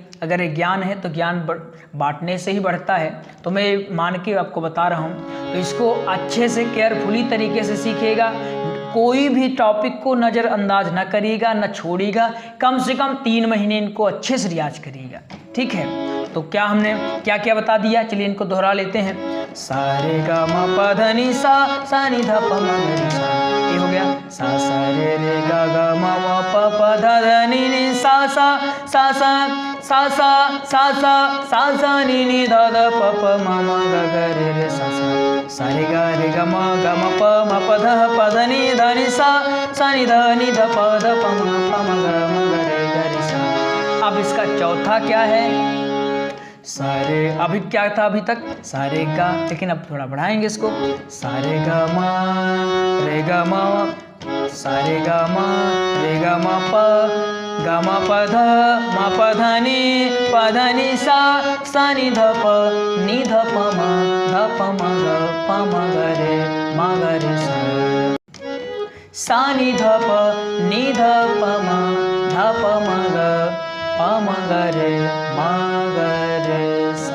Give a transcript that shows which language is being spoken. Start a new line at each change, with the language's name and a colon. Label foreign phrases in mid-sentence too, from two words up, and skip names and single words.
Hindi: अगर ये ज्ञान है तो ज्ञान बांटने से ही बढ़ता है, तो मैं मान के आपको बता रहा हूँ। तो इसको अच्छे से केयरफुली तरीके से सीखिएगा, कोई भी टॉपिक को नज़रअंदाज ना करिएगा, ना छोड़िएगा, कम से कम 3 महीने इनको अच्छे से रियाज करिएगा, ठीक है। तो क्या हमने क्या क्या बता दिया, चलिए इनको दोहरा लेते हैं। सा रे गा मा पा धा नि सा नि धा प म ग रि सा, ये हो गया। सा रे गा गा मा पा धा धा नि सा सा नि धा धा प म ग ग रे सा रे गा मा प धा नि धा नि सा नि धा प म ग रे सा। अब इसका चौथा क्या है, सारे, अभी क्या था अभी तक सारे गा, लेकिन अब थोड़ा बढ़ाएंगे इसको। सारे गा मा रे गा मा, सारे गा मा रे गा मा प धा नि सा नि ध प म ग रे सा नि ध प म ग रे सा।